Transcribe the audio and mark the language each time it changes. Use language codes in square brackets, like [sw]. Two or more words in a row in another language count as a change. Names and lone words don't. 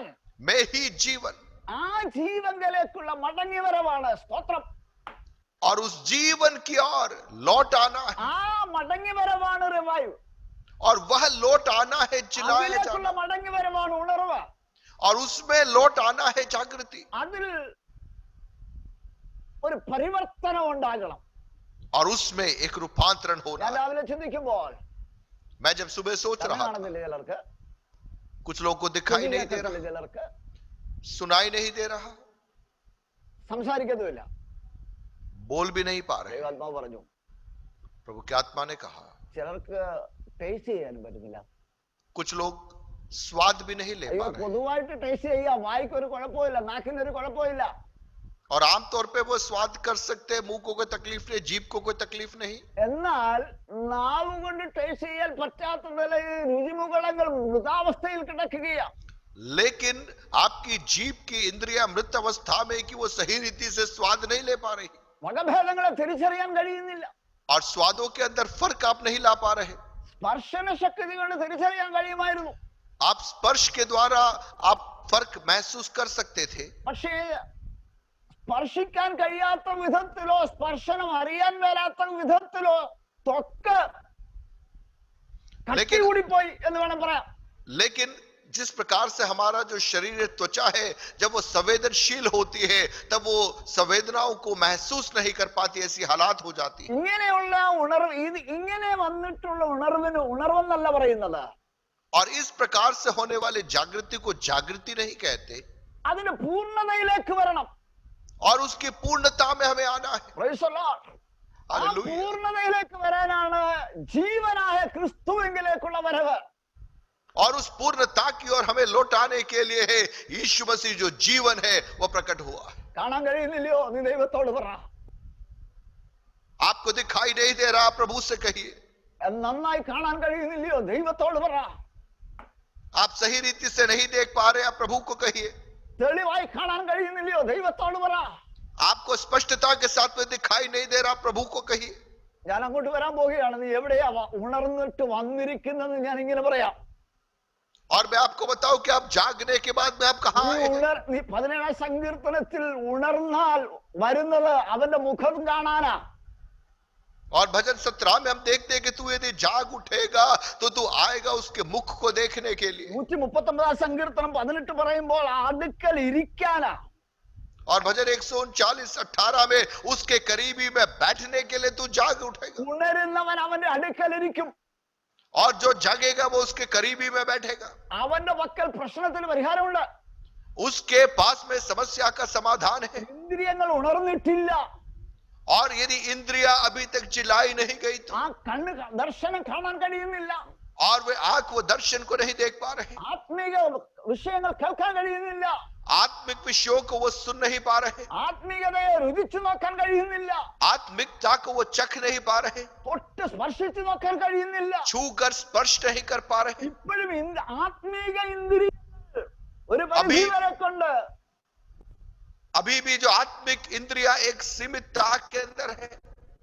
[hi] मैं ही जीवन, [ml] ആ ജീവനിലേക്കുള്ള മടങ്ങിവരവാണ്. സ്തോത്രം. [hi] और उस जीवन की ओर लौट आना है, [ml] ആ മടങ്ങിവരവാണ് റിവൈവ്. [hi] और वह लौट आना है चिल्लाया [ml] അതിലേക്കുള്ള [hi] जाना, [ml] മടങ്ങിവരവാണ് ഉണർവ്. [hi] और उसमें लौट आना है जागृति, [ml] അതിൽ ഒരു പരിവർത്തനം ഉണ്ടാകണം. [hi] और उसमें एक रूपांतरण हो [ml] ഞാൻ [hi] रहा है. [ml] രാവിലെ ചിന്തിക്കുമ്പോൾ [hi] मैं जब सुबह सोच रहा था, [ml] കാണുന്നില്ല ചിലർക്ക്, [hi] कुछ लोगों को दिखाई नहीं दे रहा, [ml] ചിലർക്ക് [hi] सुनाई नहीं दे रहा, [ml] സംസാരിക്കത്തുമില്ല. [hi] बोल भी नहीं पा रहे. [ml] ദൈവാത്മാവ് പറഞ്ഞു, [hi] प्रभु की आत्मा ने कहा, [ml] ചിലർക്ക് ടേസ്റ്റ് ചെയ്യാനും പറ്റുന്നില്ല. [hi] कुछ लोग स्वाद भी नहीं ले [ml] അയ്യോ, [hi] पा रहे, [ml] പൊതുവായിട്ട് ടേസ്റ്റ് ചെയ്യാം, വായിക്ക് ഒരു കുഴപ്പമില്ല, നാക്കിന് ഒരു കുഴപ്പമില്ല. [hi] और आमतौर पे वो स्वाद कर सकते हैं, मुंह को कोई तकलीफ नहीं, जीभ को कोई तकलीफ नहीं. [ml] എന്നാൽ നാവ് കൊണ്ട് ടേസ്റ്റ് ചെയ്യാൻ പറ്റാത്ത നിലയിൽ രുചിമുകളങ്ങൾ മൃതാവസ്ഥയിൽ കിടക്കുകയാണ്. [hi] लेकिन आपकी जीभ की इंद्रिया मृत अवस्था में कि वो सही रीति से स्वाद नहीं ले पा रही, [ml] വകഭേദങ്ങളെ തിരിച്ചറിയാൻ കഴിയുന്നില്ല. [hi] और स्वादों के अंदर फर्क आप नहीं ला पा रहे. [ml] സ്പർശന ശക്തി കൊണ്ട് തിരിച്ചറിയാൻ കഴിയുമായിരുന്നു. [hi] आप स्पर्श के द्वारा आप फर्क महसूस कर सकते थे, [ml] പക്ഷേ സ്പർശിക്കാൻ കഴിയാത്ത വിധത്തിലോ സ്പർശനം അറിയാൻ മേലാത്ത വിധത്തിലോ ത്വക്ക് കട്ടി കൂടിപ്പോയി എന്ന് വേണം പറയാം. [hi] लेकिन जिस प्रकार से हमारा जो शरीर त्वचा है, जब वो संवेदनशील होती है तब वो संवेदनाओं को महसूस नहीं कर पाती, ऐसी हालात हो जाती है. [ml] ഇങ്ങനെയുള്ള ഉണർവ്, ഇങ്ങനെ വന്നിട്ടുള്ള ഉണർവിന് ഉണർവെന്നല്ല പറയുന്നത്. [hi] और इस प्रकार से होने वाले जागृति को जागृति नहीं कहते, [ml] അതിന് പൂർണ്ണതയിലേക്ക് വരണം. [hi] और उसकी पूर्णता में हमें आना है. [en] Praise the Lord. ആ Hallelujah. [ml] പൂർണ്ണതയിലേക്ക് വരാനാണ് ജീവനായ ക്രിസ്തുവിലേക്കുള്ള വരവ്. [hi] और उस पूर्णता की ओर हमें लौटाने के लिए है यीशु मसीह जो जीवन है वो प्रकट हुआ है. [ml] കാണാൻ കഴിയുന്നില്ലയോ? നീ ദൈവത്തോട് പറ. [hi] आपको दिखाई नहीं दे रहा, प्रभु से कहिए. [ml] നന്നായി കാണാൻ കഴിയുന്നില്ലയോ? ദൈവത്തോട് പറ. [hi] आप सही रीति से नहीं देख पा रहे, आप प्रभु को कहिए. [ml] തെളിവായി കാണാൻ കഴിയുന്നില്ലയോ? ദൈവത്തോട് പറ. [hi] आपको स्पष्टता के साथ में दिखाई नहीं दे रहा, प्रभु को कहिए. [ml] ഞാൻ അങ്ങോട്ട് വരാൻ പോവുകയാണ്. നീ എവിടെയാ ഉണർന്നിട്ട് വന്നിരിക്കുന്നത്? ഞാൻ ഇങ്ങനെ പറയാം. [hi] और मैं आपको बताऊं कि आप जागने के बाद में आप कहां आए हैं? [ml] നീ 17ാം സങ്കീർത്തനത്തിൽ ഉണർന്നാൽ വരുന്നത് അവന്റെ മുഖം കാണാനാ. [hi] और भजन 17 में हम देखते हैं कि तू यदि जाग उठेगा तो तू आएगा उसके मुख को देखने के लिए. [ml] 139ാം സങ്കീർത്തനം 18 പറയുമ്പോൾ അടുക്കൽ ഇരിക്കാനാ. [hi] और भजन 139:18 में उसके करीबी में बैठने के लिए तू जाग उठेगा, [ml] ഉണരുന്നവൻ അവന്റെ അടുക്കൽ ഇരിക്കും. [hi] और जो जागेगा वो उसके करीबी में बैठेगा. [ml] അവന്റെ പക്കൽ പ്രശ്നത്തിന് പരിഹാരമുണ്ട്. [hi] उसके पास में समस्या का समाधान है. [ml] ഇന്ദ്രിയങ്ങൾ ഉണർന്നിട്ടില്ല. [hi] और यदि इंद्रिया अभी तक चिल्लाई नहीं गई तो, [ml] ആ കണ്ണ് ദർശനം കാണാൻ കഴിയുന്നില്ല. [hi] और वे आंख वो दर्शन को नहीं देख पा रहे, [ml] ആത്മീക വിഷയങ്ങൾ കേൾക്കാൻ കഴിയുന്നില്ല. [hi] आत्मिक विषयों को वो सुन नहीं पा रहे, [ml] ആത്മീകതയെ രുചിച്ചു നോക്കാൻ കഴിയുന്നില്ല. [hi] आत्मिकता को वो चख नहीं पा रहे, [ml] തൊട്ട് സ്പർശിച്ചു നോക്കാൻ കഴിയുന്നില്ല. [hi] छू कर स्पर्श नहीं कर पा रहे. [ml] ഇപ്പോഴും ആത്മീക ഇന്ദ്രിയങ്ങൾ ഒരു പരിധി വരെ കൊണ്ട് [hi] अभी भी जो आत्मिक इंद्रिया एक सीमित ताक के अंदर है,